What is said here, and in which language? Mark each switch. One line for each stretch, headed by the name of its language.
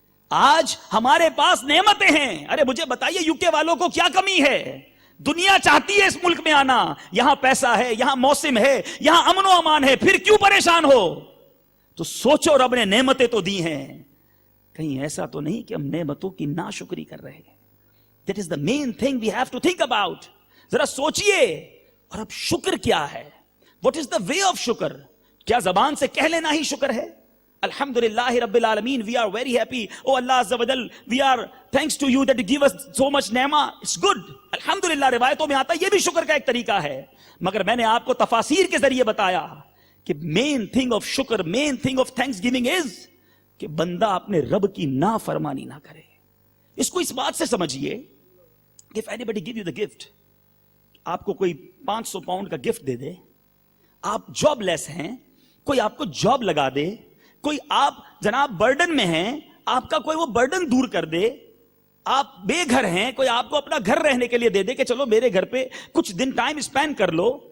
Urdu: آج ہمارے پاس نعمتیں ہیں. ارے مجھے بتائیے یو کے والوں کو کیا کمی ہے؟ دنیا چاہتی ہے اس ملک میں آنا, یہاں پیسہ ہے, یہاں موسم ہے, یہاں امن و امان ہے, پھر کیوں پریشان ہو؟ تو سوچو رب نے نعمتیں تو دی ہیں, کہیں ایسا تو نہیں کہ ہم نعمتوں کی ناشکری کر رہے ہیں.
English: That is the main thing we have to think about.
Urdu: ذرا سوچئے. اور اب شکر کیا ہے؟
English: What is the way of شکر؟
Urdu: کیا زبان سے کہہ لینا ہی شکر ہے؟ الحمدللہ رب العالمین,
English: we are very happy. Oh Allah Azza wa Jal, we are thanks to you that you give us so much نعمہ. It's good.
Urdu: الحمدللہ روایتوں میں آتا ہے یہ بھی شکر کا ایک طریقہ ہے. مگر میں نے آپ کو تفاسیر کے ذریعے بتایا کہ
English: main thing of شکر, main thing of thanks giving is
Urdu: کہ بندہ اپنے رب کی نافرمانی نہ کرے. اس کو اس بات سے سمجھیے کہ
English: if anybody give you the gift,
Urdu: آپ کو کوئی 500 پاؤنڈ کا گفٹ دے دے, آپ جاب لیس ہیں, کوئی آپ کو جاب لگا دے, کوئی آپ جناب برڈن میں ہیں, آپ کا کوئی وہ برڈن دور کر دے, آپ بے گھر ہیں, کوئی آپ کو اپنا گھر رہنے کے لیے دے دے کہ چلو میرے گھر پہ کچھ دن ٹائم اسپینڈ کر لو,